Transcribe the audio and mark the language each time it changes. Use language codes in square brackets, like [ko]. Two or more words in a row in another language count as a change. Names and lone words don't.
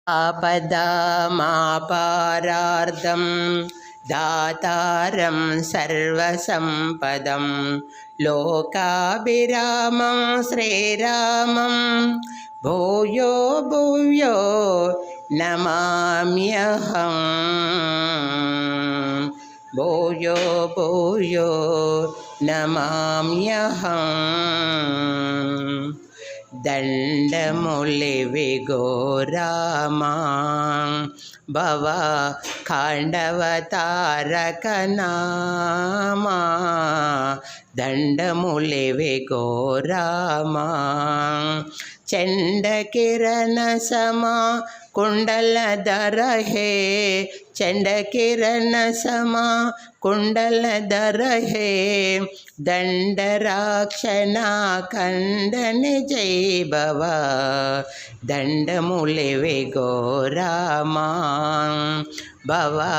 [sa] आपदामापारार्दं दातारं सर्वसम्पदं लोकाभिरामं श्रीरामं भूयो भूयो नमाम्यहम् भूयो भूयो [te] नमाम्यहम् దండములివిగో రామా భవ ఖాండవతారక నామా దండములివిగో రామా చండకిరణ సమా కుండలధర హే చండకిరణ సమా కుండలధర హే దండరాక్షణ ఖండని జై భవ దండములివిగో రామా భవ